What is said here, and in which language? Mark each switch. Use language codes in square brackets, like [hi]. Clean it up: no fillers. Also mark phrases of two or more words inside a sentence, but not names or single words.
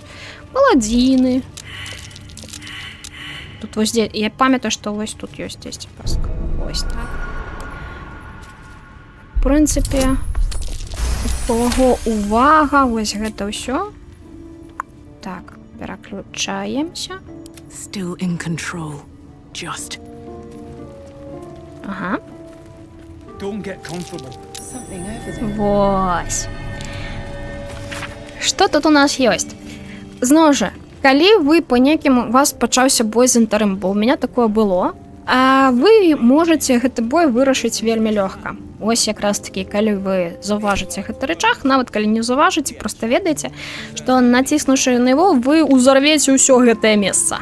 [be] Паладзіны. Тут вось дзе... Я памятаю, што вось тут ёсць паска. Вось так. В прынцыпе, у кого увага, вось гэта ўсё. Так, пераключаемся. [en] Still in control. Just. [be] Ага. [en] Don't get comfortable. Something over there. [be] Вось. Што тут у нас ёсць? Зноў жа, калі вы по некім у вас пачаўся бой з інтарым, бо ў мяне такое было, а вы можаце гэты бой вырашыць вельмі лёгка. Ось якраз такі, калі вы заўважыце гэты рычаг, нават калі не заўважыце, проста ведаеце, што націснуўшы на яго, вы ўзарвеце ўсё гэтае месца.